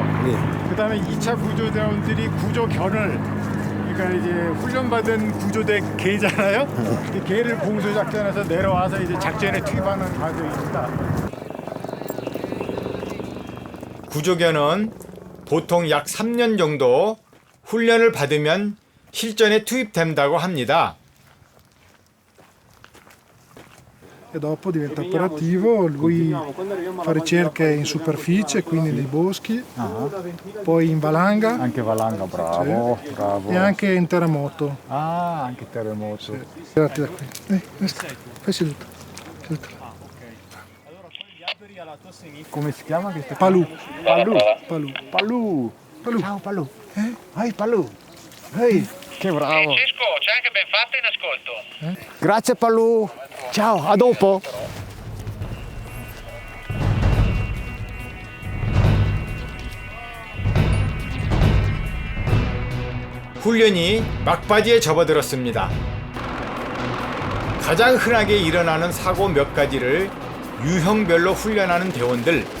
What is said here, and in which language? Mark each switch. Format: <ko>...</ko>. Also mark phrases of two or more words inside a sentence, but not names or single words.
<ko>그 다음에 2차 구조대원들이 구조견을, 그러니까 이제 훈련받은 구조대 개잖아요. 그 개를 공수작전에서 내려와서 이제 작전에 투입하는 과정입니다. 구조견은 보통 약 3년 정도 훈련을 받으면 실전에 투입된다고 합니다.</ko> <it>E dopo diventa operativo, lui fa ricerche in superficie, quindi nei boschi, poi in valanga. Anche valanga, bravo, sì, bravo. e anche in terremoto. Ah, anche terremoto. Sì. Tirati da qui. Fai seduto. Seduto. Come si chiama questo? Palù. Palù. Palù. Palù. Palù. Ciao Palù. Ehi Palù. Ehi, che bravo. Francesco, c'è anche ben fatta in ascolto. Grazie Palù. Ciao, a dopo.</it> <ko>훈련이 막바지에 접어들었습니다. 가장 흔하게 일어나는 사고 몇 가지를 유형별로 훈련하는 대원들.</ko>